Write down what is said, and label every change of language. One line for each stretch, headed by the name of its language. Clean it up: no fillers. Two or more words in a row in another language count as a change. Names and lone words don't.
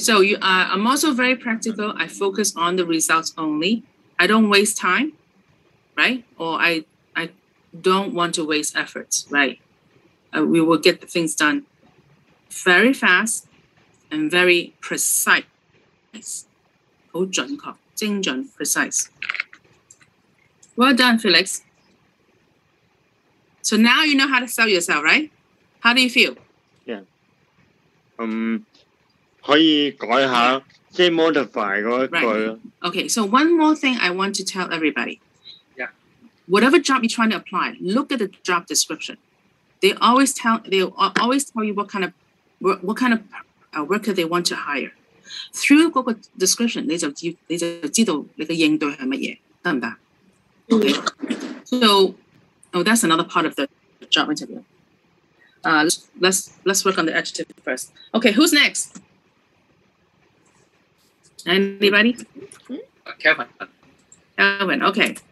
English: So I'm also very practical. I focus on the results only. I don't waste time, right? Or I don't want to waste efforts, right? We will get the things done very fast and very precise.
Cantonese: 好準確，精準 precise.
English: Well done, Felix. So now you know how to sell yourself, right? How do you feel? Yeah.
Cantonese: 可以改下，即係 modify 嗰一句咯。
English: Okay, so one more thing I want to tell everybody. Yeah. Whatever job you're trying to apply, look at the job description. They always tell you what kind of worker they want to hire.
Cantonese: Through 嗰個 description, 你就知道你嘅應對係乜嘢，得唔得？
English: Okay. So, that's another part of the job interview. Let's work on the adjective first. Okay, who's next? Anybody? Kelvin. Kelvin, okay.